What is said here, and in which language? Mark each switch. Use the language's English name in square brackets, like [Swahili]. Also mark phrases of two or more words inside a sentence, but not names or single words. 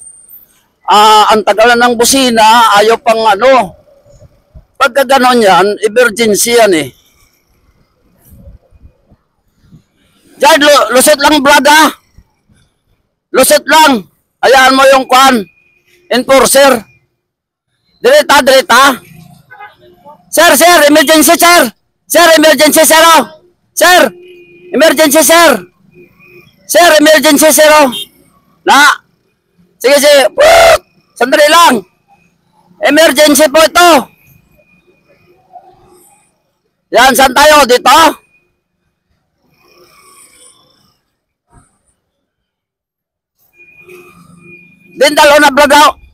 [Filipino] Ang tagal na ng busina, ayaw pang ano. Pagka ganon yan, emergency yan eh. Diyan, lusot lang brad ha. Lusot lang. Hayaan mo yung kwan. Enforcer. Direta. Sir, emergency, sir. Sir, emergency, sir, oh. Sir, emergency, sir. Sir, emergency, sir, oh. Na. Sige. Put! Sandali lang. Emergency po ito. Yan, saan tayo? Dito? Din dalo na bradaw.